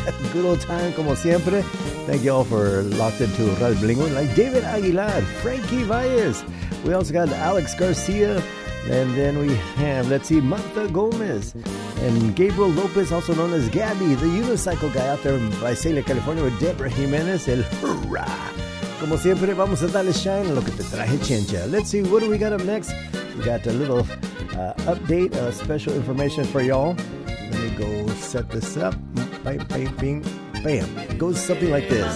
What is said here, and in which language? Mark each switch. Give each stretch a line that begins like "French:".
English: Good old time,
Spanish: como siempre.
English: Thank you all for locked into Radio Bilingüe. Like David Aguilar, Frankie Valles. We also got Alex Garcia. And then we have, let's see, Martha Gomez. And Gabriel Lopez, also known as Gabby, the unicycle guy out there in Visalia, California, with Deborah Jimenez, el hurrah.
Spanish: Como siempre, vamos a darle shine a lo que te traje, chencha.
English: Let's see, what do we got up next? We got a little update, special information for y'all. Let me go set this up. Bam, bam, bam, bam. It goes something like this.